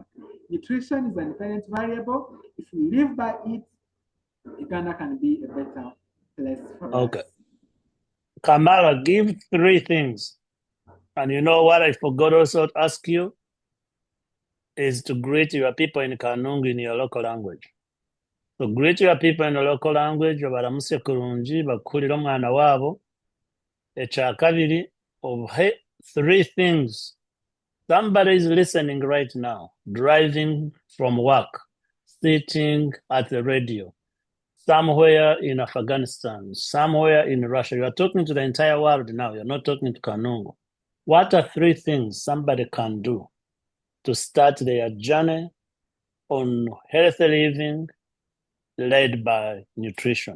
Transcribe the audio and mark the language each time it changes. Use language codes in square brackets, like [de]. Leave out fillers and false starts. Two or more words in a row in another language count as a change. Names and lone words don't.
[en] Nutrition is an independent variable. If you live by it, Uganda can be a better place for Okay. us. Kamara, give 3 things. And you know what I forgot also to ask you is to greet your people in Kanungu in your local language. So greet your people in the local language, [cgg] baramuse kurungi, bakulira omwana waabo. [en] Ekyakabiri, 3 things. Somebody is listening right now, driving from work, sitting at the radio, somewhere in Afghanistan, somewhere in Russia. You are talking to the entire world now. You're not talking to Kanungu. What are 3 things somebody can do to start their journey on healthy living led by nutrition?